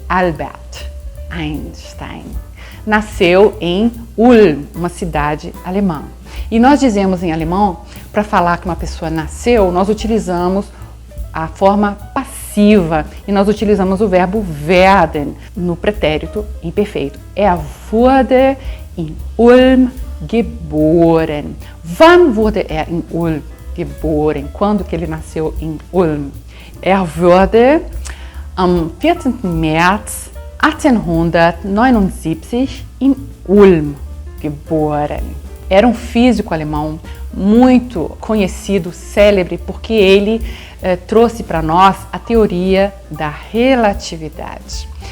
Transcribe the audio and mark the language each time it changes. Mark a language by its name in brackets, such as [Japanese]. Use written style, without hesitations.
[Portuguese] Albert Einstein. Nasceu em Ulm, uma cidade alemã. E nós dizemos em alemão, para falar que uma pessoa nasceu, nós utilizamos a forma passiva e nós utilizamos o verbo werden no pretérito imperfeito. [German] Wurde in Ulm geboren. Wann wurde in Ulm geboren? [Portuguese] Quando que ele nasceu em Ulm? [German] Wurde am 14. März 1879 in Ulm geboren. [Portuguese] Era um físico alemão muito conhecido, célebre, porque ele trouxe para nós a teoria da relatividade.